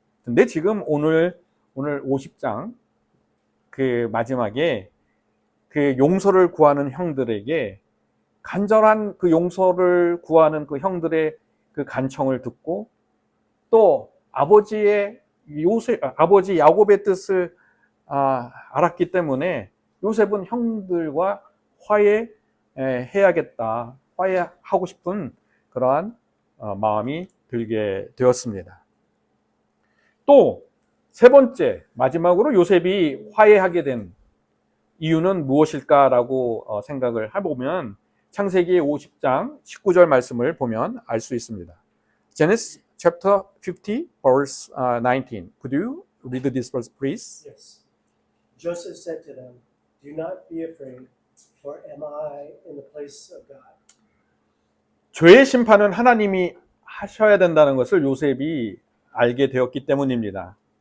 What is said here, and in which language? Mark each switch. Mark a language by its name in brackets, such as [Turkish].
[Korean] 근데 지금 오늘 50장 그 마지막에 그 용서를 구하는 형들에게 간절한 그 용서를 구하는 그 형들의 그 간청을 듣고, 또 아버지 야곱의 뜻을 알았기 때문에 요셉은 형들과 화해해야겠다, 화해하고 싶은 그러한 마음이 들게 되었습니다. 또 세 번째, 마지막으로 요셉이 화해하게 된 이유는 무엇일까라고 생각을 해보면 창세기 50장 19절 말씀을 보면 알 수 있습니다. [English] Genesis chapter 50 verse 19. Could you read this verse, please? Yes. Joseph said to them, "Do not be afraid, for am I in the place of God?" [Korean] 죄의 심판은 하나님이 하셔야 된다는 것을 요셉이 알게 되었기 때문입니다.